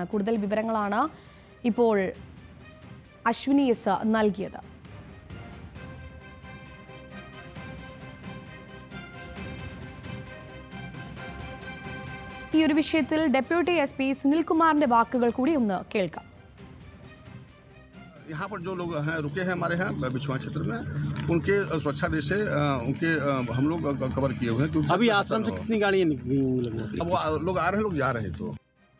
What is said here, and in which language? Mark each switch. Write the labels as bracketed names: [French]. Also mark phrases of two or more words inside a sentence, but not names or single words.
[Malayalam] കൂടുതൽ വിവരങ്ങളാണ് ഇപ്പോൾ അശ്വിനി എസ് നൽകിയത്. ഈ ഒരു വിഷയത്തിൽ ഡെപ്യൂട്ടി SP സുനിൽകുമാറിന്റെ വാക്കുകൾ കൂടി ഒന്ന് കേൾക്കാം. [Hindi] यहाँ पर जो लोग हैं रुके हैं हमारे यहाँ बिछुआ क्षेत्र में, उनके सुरक्षा दृष्टि से उनके हम लोग कवर किए हुए हैं। अभी आश्रम से कितनी गाड़ियाँ निकली? अब लोग आ रहे हैं, लोग जा रहे हैं। तो